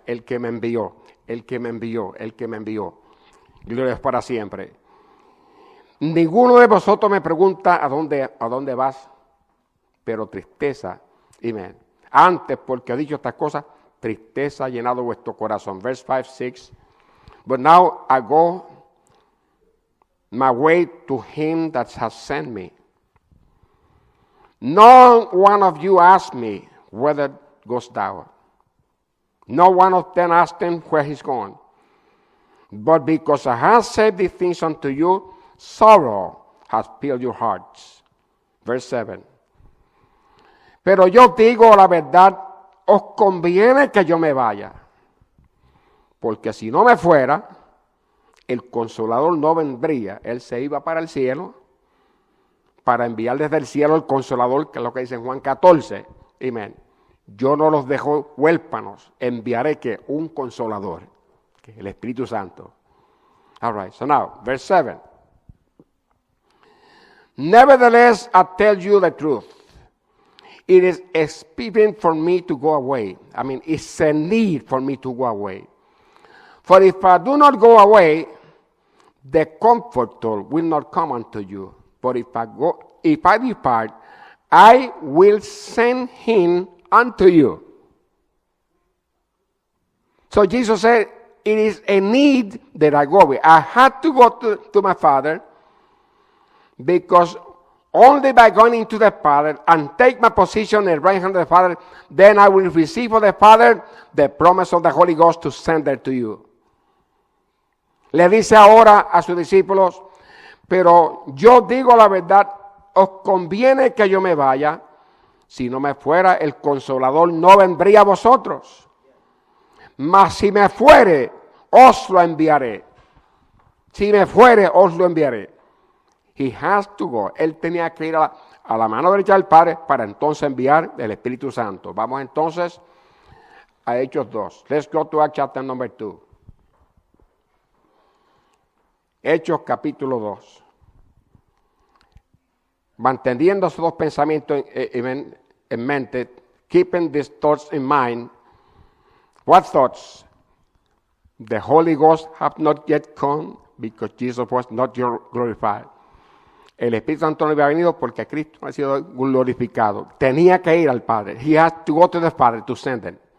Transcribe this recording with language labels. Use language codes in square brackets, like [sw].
[es] El que me envió, el que me envió, el que me envió. Gloria es para siempre. Ninguno de vosotros me pregunta a dónde vas, pero tristeza, amén. Antes, porque ha dicho estas cosas, tristeza ha llenado vuestro corazón. [en] Verse 5, 6. But now I go my way to him that has sent me. No one of you asked me, whither goest thou? No one of them asked him where he's gone. But because I have said these things unto you, sorrow has filled your hearts. Verse 7. [es] Pero yo digo la verdad, os conviene que yo me vaya. Porque si no me fuera, el Consolador no vendría. Él se iba para el cielo, para enviar desde el cielo el Consolador, que es lo que dice en Juan 14. Amén. Yo no los dejo huérfanos, enviaré que un Consolador, que es el Espíritu Santo. [en] All right, so now, verse 7. Nevertheless, I tell you the truth. It is expedient for me to go away. I mean, it's a need for me to go away. For if I do not go away, the Comforter will not come unto you. But if I depart, I will send him unto you. So Jesus said, it is a need that I go away. I had to go to my Father, because only by going into the Father and take my position in the right hand of the Father, then I will receive of the Father the promise of the Holy Ghost to send it to you. [es] Le dice ahora a sus discípulos, pero yo digo la verdad, os conviene que yo me vaya. Si no me fuera, el Consolador no vendría a vosotros. Mas si me fuere, os lo enviaré. Si me fuere, os lo enviaré. [en] He has to go. [es] Él tenía que ir a la mano derecha del Padre para entonces enviar el Espíritu Santo. Vamos entonces a Hechos 2. [en] Let's go to Acts chapter number 2. [es] Hechos capítulo 2. Manteniendo esos dos pensamientos en mente, [en] keeping these thoughts in mind. What thoughts? The Holy Ghost have not yet come because Jesus was not yet glorified. [es] El Espíritu Santo no había venido porque Cristo no ha sido glorificado. Tenía que ir al Padre. [en] He had to go to the Father to send him.